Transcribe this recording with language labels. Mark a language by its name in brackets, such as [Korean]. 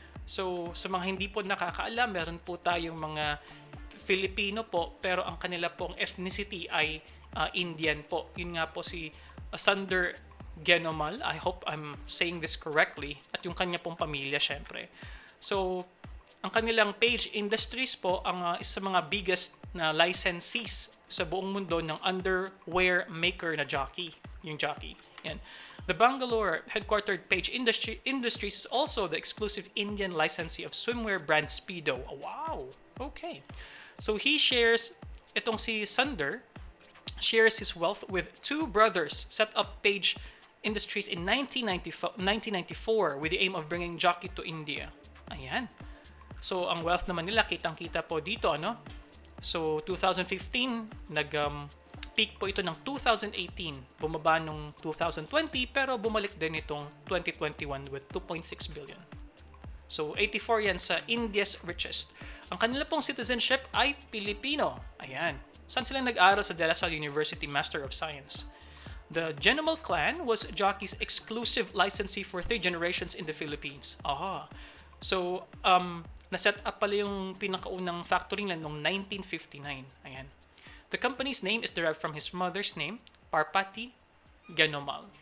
[Filipino] So sa mga hindi po nakakaalam, meron po tayong mga Filipino po, pero ang kanila pong ethnicity ay Indian po. Yun nga po si Sander Genomal. [English] I hope I'm saying this correctly. [Filipino] At yung kanya pong pamilya, syempre. So, ang kanilang Page Industries po ang isa sa mga biggest na licensees sa buong mundo ng underwear maker na jockey. Yung jockey. Yan. [English] The Bangalore headquartered Page Industries is also the exclusive Indian licensee of swimwear brand Speedo. Oh, wow! Okay. So he shares, [Filipino] itong si Sander, [English] shares his wealth with two brothers, set up Page Industries in 1994 with the aim of bringing jockey to India. [Filipino] Ayan. So ang wealth naman nila, kitang-kita po dito, ano? So 2015, peak po ito ng 2018, bumaba nung 2020, pero bumalik din itong 2021 with 2.6 billion. So 84 yan sa India's richest. Ang kanila pong citizenship ay Pilipino. Ayan. Saan sila nag-aral? Sa De La Salle University Master of Science. [English] The Genomal clan was jockey's exclusive licensee for 3 generations in the Philippines. Aha. [Filipino] So, na-set up pala yung pinakaunang factory nila noong 1959. Ayan. [English] The company's name is derived from his mother's name, Parpati Genomal.